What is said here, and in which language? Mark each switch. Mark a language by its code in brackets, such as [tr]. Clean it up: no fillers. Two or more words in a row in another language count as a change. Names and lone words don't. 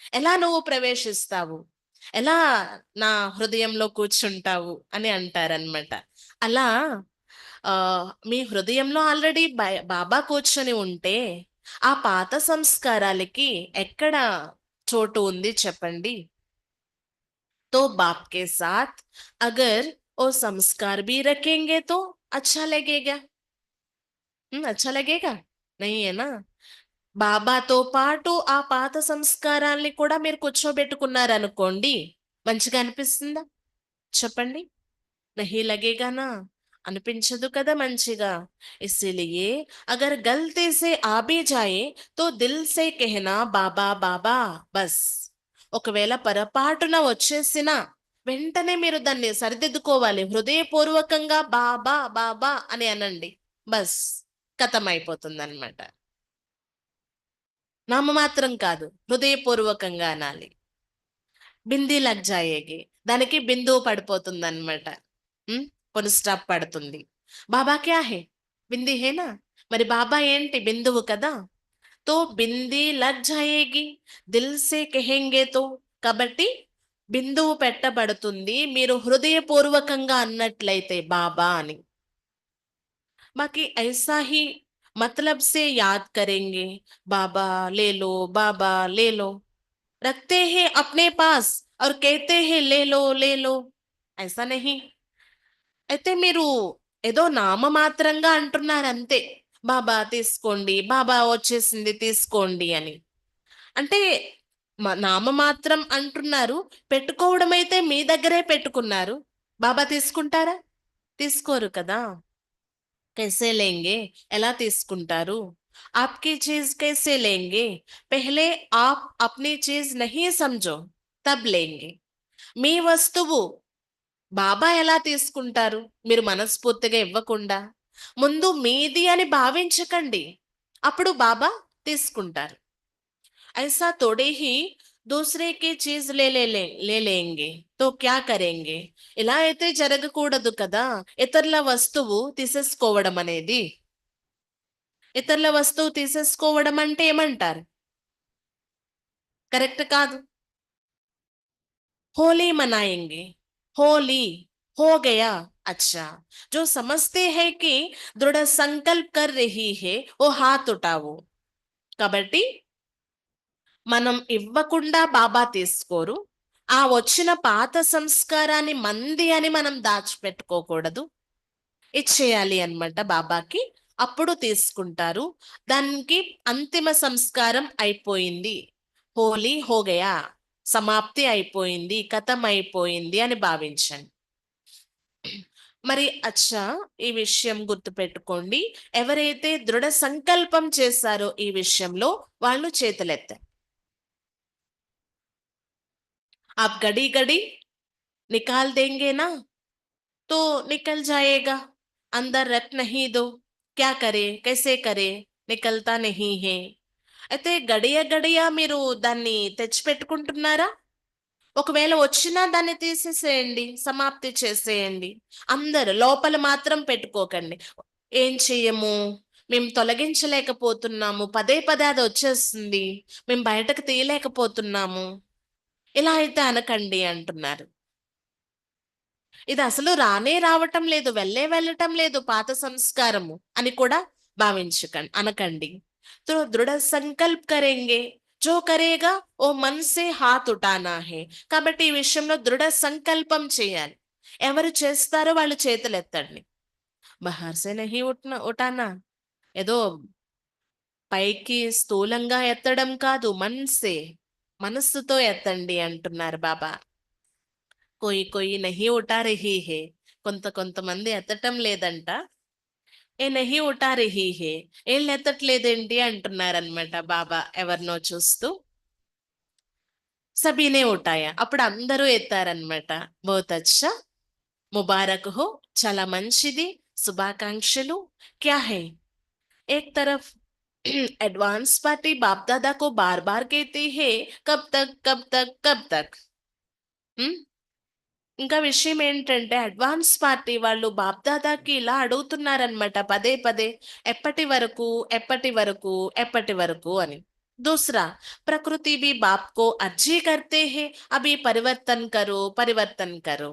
[te] ఎలా నువ్వు ప్రవేశిస్తావు? ఎలా నా హృదయంలో కూర్చుంటావు అని అంటారనమాట. అలా మీ హృదయంలో ఆల్రెడీ బాబా కూర్చొని ఉంటే ఆ పాత సంస్కారాలకి ఎక్కడ చోటు ఉంది చెప్పండి? [hi] तो बाप के साथ अगर वो संस्कार भी रखेंगे तो अच्छा लगेगा। अच्छा लगेगा नहीं है ना? [te] బాబాతో పాటు ఆ పాత సంస్కారాల్ని కూడా మీరు కూర్చోబెట్టుకున్నారనుకోండి, మంచిగా అనిపిస్తుందా చెప్పండి? [hi] नहीं लगेगा ना, [te] అనిపించదు కదా మంచిగా. [hi] इसीलिए अगर गलती से आ भी जाए तो दिल से कहना बाबा बाबा बस. [te] ఒకవేళ పొరపాటున వచ్చేసినా వెంటనే మీరు దాన్ని సరిదిద్దుకోవాలి. హృదయపూర్వకంగా బాబా బాబా అని అనండి. [hi] बस ख़त्म [te] అయిపోతుందన్నమాట. నామమాత్రం కాదు, హృదయపూర్వకంగా అనాలి. [hi] बिंदी लग जाएगी, [te] దానికి బిందువు పడిపోతుందన్నమాట. [en] full stop [te] పడుతుంది. [hi] बाबा क्या है? बिंदी है ना? [te] మరి బాబా ఏంటి? బిందువు కదా. [hi] तो बिंदी लग जाएगी दिल से कहेंगे तो. [te] కాబట్టి బిందువు పెట్టబడుతుంది మీరు హృదయపూర్వకంగా అన్నట్లయితే బాబా అని. [hi] बाकी ऐसा ही मतलब से याद करेंगे, बाबा ले लो, बाबा ले लो, रखते हैं अपने पास और कहते हैं ले लो, ऐसा नहीं. [te] అయితే మీరు ఏదో నామమాత్రంగా అంటున్నారు అంతే. బాబా తీసుకోండి, బాబా వచ్చేసింది తీసుకోండి అని. అంటే నామమాత్రం అంటున్నారు, పెట్టుకోవడం అయితే మీ దగ్గరే పెట్టుకున్నారు. బాబా తీసుకుంటారా? తీసుకోరు కదా. [hi] कैसे लेंगे? [te] ఎలా తీసుకుంటారు? [hi] आपकी चीज कैसे लेंगे? पहले आप अपनी चीज नहीं समझो, तब लेंगे. [te] మీ వస్తువు బాబా ఎలా తీసుకుంటారు మీరు మనస్ఫూర్తిగా ఇవ్వకుండా? ముందు మీది అని భావించకండి, అప్పుడు బాబా తీసుకుంటారు. [hi] ऐसा थोड़े ही दूसरे की चीज ले लेंगे तो क्या करेंगे? [te] ఇలా అయితే జరగకూడదు కదా. ఇతరుల వస్తువు తీసేసుకోవడం అనేది. ఇతరుల వస్తువు తీసేసుకోవడం అంటే ఏమంటారు? కరెక్ట్ కాదు. [hi] होली मनाएंगे, होली हो गया, अच्छा. जो समझते हैं कि दृढ़ संकल्प कर रही है वो हाथ उठाओ. [te] కాబట్టి మనం ఇవ్వకుండా బాబా తీసుకోరు. ఆ వచ్చిన పాత సంస్కారాన్ని మంది అని మనం దాచిపెట్టుకోకూడదు. ఇచ్చేయాలి అన్నమాట బాబాకి. అప్పుడు తీసుకుంటారు. దానికి అంతిమ సంస్కారం అయిపోయింది. [hi] होली हो गया, [te] సమాప్తి అయిపోయింది, కథం అయిపోయింది అని భావించండి. మరి అచ్చా, ఈ విషయం గుర్తుపెట్టుకోండి. ఎవరైతే దృఢ సంకల్పం చేశారో ఈ విషయంలో వాళ్ళు చేతులెత్తారు. [hi] आप घड़ी घड़ी निकाल देंगे ना तो निकल जाएगा, अंदर रख नहीं दो, क्या करे कैसे करे, निकलता नहीं है. [te] అయితే గడియ గడియ మీరు దాన్ని తెచ్చిపెట్టుకుంటున్నారా? ఒకవేళ వచ్చినా దాన్ని తీసేసేయండి, సమాప్తి చేసేయండి. అందరు లోపల మాత్రం పెట్టుకోకండి. ఏం చెయ్యము, మేము తొలగించలేకపోతున్నాము, పదే పదే అది వచ్చేస్తుంది, మేము బయటకు తీయలేకపోతున్నాము, ఇలా అయితే అనకండి అంటున్నారు. ఇది అసలు రానే రావటం లేదు, వెళ్ళటం లేదు పాత సంస్కారము అని కూడా అనకండి. [hi] तो दृढ़ संकल्प करेंगे, जो करेगा वो मन से हाथ उठाना है. [te] కాబట్టి ఈ విషయంలో దృఢ సంకల్పం చేయాలి. ఎవరు చేస్తారో వాళ్ళు చేతులు ఎత్తండి. [hi] बाहर से नहीं उठाना, [te] ఏదో పైకి స్థూలంగా ఎత్తడం కాదు, మనసే మనస్సుతో ఎత్తండి అంటున్నారు బాబా. [hi] कोई कोई नहीं उठा रही है, [te] కొంతమంది ఎత్తటం లేదంట. [hi] ये नहीं उठा रही है, [te] ఏళ్ళు ఎత్తట్లేదేంటి అంటున్నారనమాట బాబా ఎవరినో చూస్తూ. [hi] सभी ने उठाया, [te] అప్పుడు అందరూ ఎత్తారనమాట. [hi] बहुत अच्छा, मुबारक हो, [te] చాలా మంచిది, శుభాకాంక్షలు. [hi] क्या है? एक तरफ [en] advance party [hi] बाप दादा को बार बार कहती है कब तक कब तक कब तक. [te] हम्म ఇంకా విషయం ఏంటంటే [en] advance party [te] వాళ్ళు బాప్దాదాకి ఇలా అడుగుతున్నారనమాట పదే పదే, ఎప్పటి వరకు ఎప్పటి వరకు ఎప్పటి వరకు అని. [hi] दूसरा, प्रकृति भी बाप को अर्जी करते हैं, अभी परिवर्तन करो परिवर्तन करो.